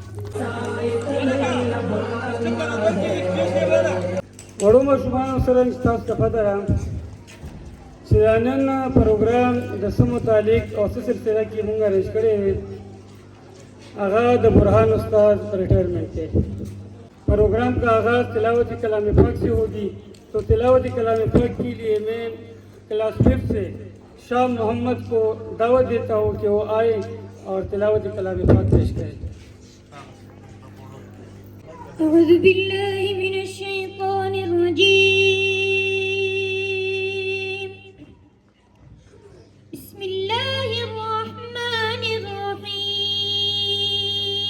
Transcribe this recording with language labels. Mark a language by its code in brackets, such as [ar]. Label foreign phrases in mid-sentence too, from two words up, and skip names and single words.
[ps] وړو ماشومانو سره ستاسو ته پته ده چې نن پروګرام د څه متعلق او څه سلسله کې مونږ ارینج کړی دی، هغه د برهان استاد [ur] ریٹائرمنٹ ہے. پروگرام کا آغاز تلاوت کلام پاک سے ہوگی. تو تلاوت کلام پاک کے لیے میں کلاس 5 سے شاہ محمد کو دعوت دیتا ہوں کہ وہ آئے اور تلاوت کلام پاک پیش کریں. [ar] أعوذ بالله من الشيطان الرجيم. بسم الله الرحمن الرحيم.